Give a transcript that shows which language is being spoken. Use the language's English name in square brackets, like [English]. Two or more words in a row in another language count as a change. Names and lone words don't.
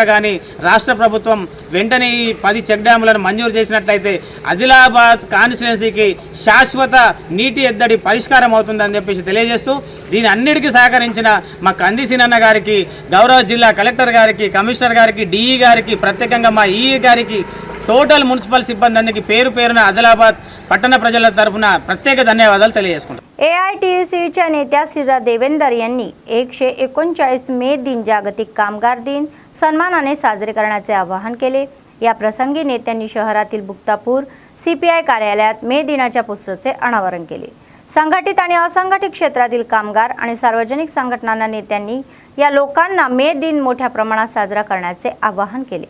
[Telugu] కానీ రాష్ట్ర ప్రభుత్వం వెంటనే ఈ 10 [English] check damలను [Telugu] మంజూరు చేసినట్లయితే ఆదిలాబాద్ కాన్స్టిట్యున్సీకి శాశ్వత నీటి ఎద్దడి పరిష్కారం అవుతుందని చెప్పేసి తెలియజేస్తూ, దీని అన్నిటికీ సహకరించిన మా కంది సీనన్న గారికి, గౌరవ జిల్లా కలెక్టర్ గారికి, కమిషనర్ గారికి, డిఈ గారికి, ప్రత్యేకంగా మా ఈఈ గారికి, [English] total municipal [Telugu] సిబ్బంది అందరికీ పేరు పేరున आदिलाबाद पట్టణ ప్రజల తరఫున ప్రత్యేక ధన్యవాదాలు తెలియజేసుకుంటాం. [Marathi] AITUCच्या नेत्या सिरा देवेंदर यांनी 139 मे दिन जागतिक कामगार दिन सन्मानाने साजरे करण्याचे आवाहन केले. या प्रसंगी नेत्यांनी शहरातील बुक्तापूर CPI कार्यालयात मे दिनाच्या पोस्टरचे अनावरण केले. संघटित आणि असंघटित क्षेत्रातील कामगार आणि सार्वजनिक संघटनांना नेत्यांनी या लोकांना मे दिन मोठ्या प्रमाणात साजरा करण्याचे आवाहन केले.